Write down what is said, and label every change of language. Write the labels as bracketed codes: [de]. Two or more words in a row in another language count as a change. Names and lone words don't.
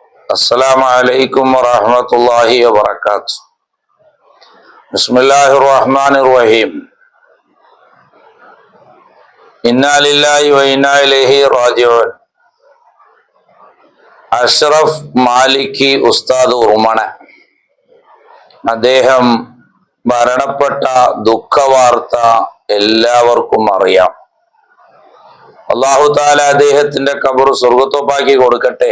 [ar] السلام عليكم ورحمة الله وبركاته. بسم الله الرحمن الرحيم. إنا لله وإنا إليه راجعون. [ml] അഷ്റഫ് മാലിക്കി ഉസ്താദ് ഉറുമണ അദ്ദേഹം മരണപ്പെട്ട ദുഃഖവാർത്ത എല്ലാവർക്കും അറിയാം. [ar] الله تعالى [ml] അദ്ദേഹത്തിന്റെ ഖബർ സ്വർഗ്ഗത്തോപ്പാക്കി കൊടുക്കട്ടെ.